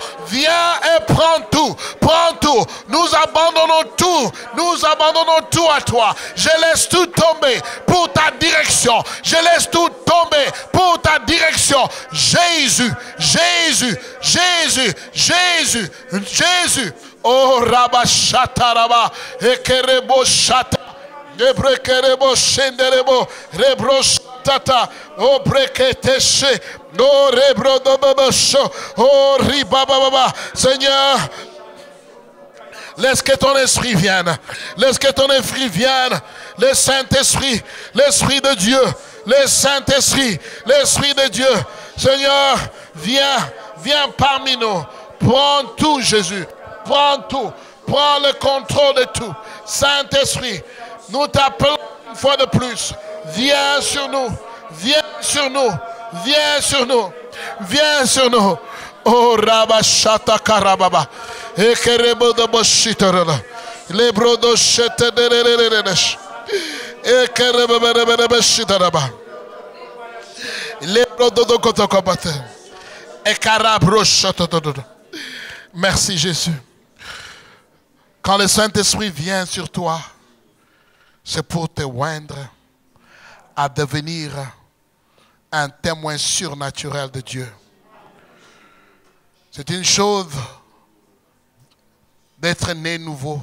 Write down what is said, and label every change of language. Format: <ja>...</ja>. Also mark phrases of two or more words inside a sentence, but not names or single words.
<fr>Viens et prends tout. Prends tout. Nous abandonnons tout à toi. Je laisse tout tomber pour ta direction. Je laisse tout tomber pour ta direction. Jésus, Jésus, Jésus, Jésus, Jésus. Oh Rabashata Rabba, Ekerebo Shata, Ebrekerebo Shenderebo, Rebro Tata, oh Breketeshe, oh Rebro Dobabasho, oh Ribababa. Seigneur, laisse que ton esprit vienne. Laisse que ton esprit vienne. Le Saint-Esprit, l'Esprit de Dieu, le Saint-Esprit, l'Esprit de Dieu. Seigneur, viens parmi nous. Prends tout, Jésus. Prends tout. Prends le contrôle de tout. Saint-Esprit, nous t'appelons une fois de plus. Viens sur nous. Viens sur nous. Viens sur nous. Viens sur nous. Oh Rabashata Karababa. Ekerebo de Boshitorala. Lebro de Chete de Redesh. Ekerebo de Beshitaraba. Lebro de Kotokobate. Ekarabro Chatododo. Merci Jésus. Quand le Saint-Esprit vient sur toi, c'est pour te oindre à devenir un témoin surnaturel de Dieu. C'est une chose d'être né nouveau.</fr>